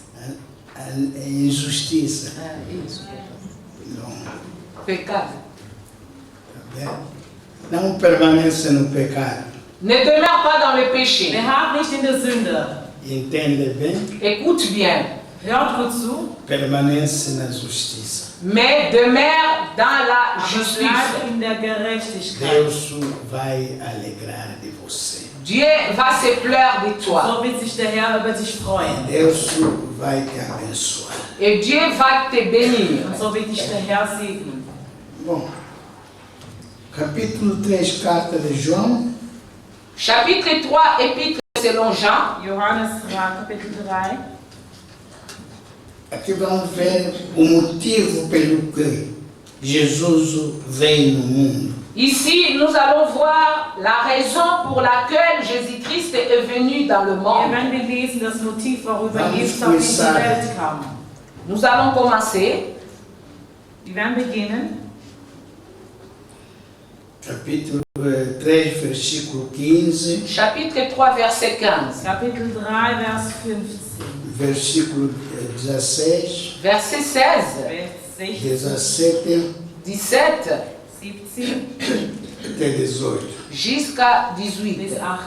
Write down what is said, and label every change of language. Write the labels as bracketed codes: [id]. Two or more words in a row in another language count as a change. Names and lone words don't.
[pt] A injustiça. É isso. Não, Pecado. tá bem? Não permaneça no pecado. [fr] Ne demeure pas dans le péché. [de] Beharrt nicht in der Sünde. [pt] Entende bem? [fr] Écoute bien. [de] Hört gut zu, [pt] Permanece na justiça. [fr] Mais demeure dans la [de] aber [fr] justice. [de] bleib in der Gerechtigkeit. [pt] Deus vai alegrar de você. [fr] Dieu va se plaire de toi. [de] So wird sich der Herr über dich freuen. [pt] Deus vai te abençoar. [fr] Et Dieu va te bénir. [de] Und so wird dich der Herr segnen. [pt] Bom, capítulo 3, carta de João, [fr] Chapitre 3, épître selon Jean. [de] Johannes 3, Kapitel 3. [pt] aqui vamos ver o motivo pelo que Jesus veio no mundo. [fr] Ici, nous allons voir la raison pour laquelle Jésus-Christ est venu dans le [de] Hier [fr] monde. [de] werden wir lesen das Motiv, worüber [pt] Vamos [de] Jesus auf diese [pt] começar. [de] Welt kam. [fr] Nous allons commencer. [de] Wir werden beginnen. [pt] Capítulo 3, versículo 15, [fr] Chapitre 3, verset 15. [de] Kapitel 3, Vers 15. [pt] versículo 16, [fr] Verset 16, [de] Vers 16, [pt] 17 [fr] 17 [de] 17 [pt] até 18. [fr] jusqu'à [de] bis [fr] 18. [de] 18.